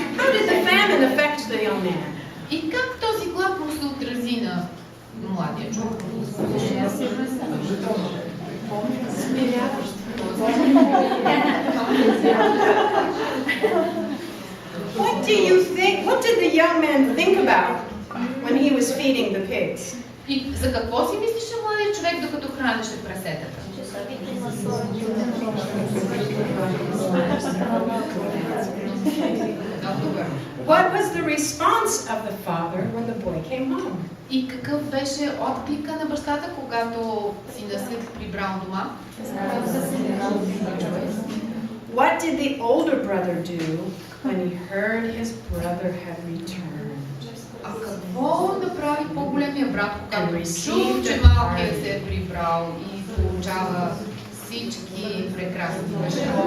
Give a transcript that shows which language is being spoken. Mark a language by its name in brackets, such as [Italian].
[English] How did the famine affect the young man? [Bulgarian] И как този глад му се отрази на младия човек? [English] What do you think? What did the young man think about when he was feeding the pigs? [Bulgarian] И за какво си мислеше младият човек, докато хранеше прасетата? [English] What was the response of the father when the boy came home? [Bulgarian] И какъв беше отклика на бащата, когато сина се прибрал дома? [English] What did the older brother do when he heard his brother had returned? [Bulgarian] А какво направи по-големия брат, когато чул, че [English] received [Bulgarian] малкият се е прибрал и получава всички прекрасни неща?